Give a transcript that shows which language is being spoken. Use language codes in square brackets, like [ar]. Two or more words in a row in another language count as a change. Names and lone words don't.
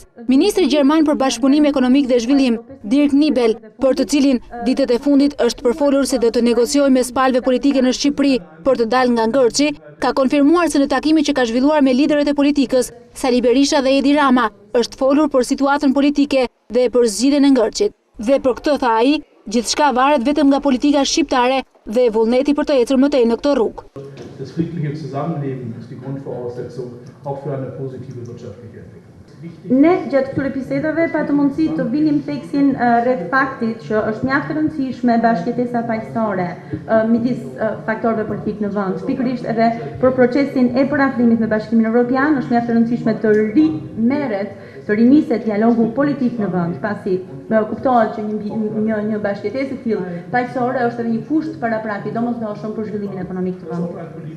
[sq] Ministri Gjerman për Bashkëpunim Ekonomik dhe Zhvillim, Dirk Nibel, për të cilin ditët e fundit është përfolur se do të negociojë mes palëve politike në Shqipëri për të dalë nga ngërçi, ka konfirmuar se në takimin që ka zhvilluar me liderët e politikës, Sali Berisha dhe Edi Rama, është folur për situatën politike dhe për zgjidhjen e ngërçit. Dhe për këtë, tha ai, gjithçka varet vetëm nga politika shqiptare dhe vullneti për të ecur më tej në këtë rrugë. [de] Das friedliche Zusammenleben ist die Grundvoraussetzung auch für eine positive wirtschaftliche Entwicklung. [sq] Ne gjatë këtyre bisedave patë mundësi të vinim theksin rreth faktit që është mjaft e rëndësishme bashkëjetesa paqësore midis faktorëve politik në vend. Pikërisht edhe për procesin e paraflimit me Bashkimin Evropian është mjaft e rëndësishme të riniset dialogu politik në vend, pasi kuptohet që një bashkëjetesë e tillë paqësore është edhe një kusht paraprake domosdoshëm për zhvillimin ekonomik të vendit.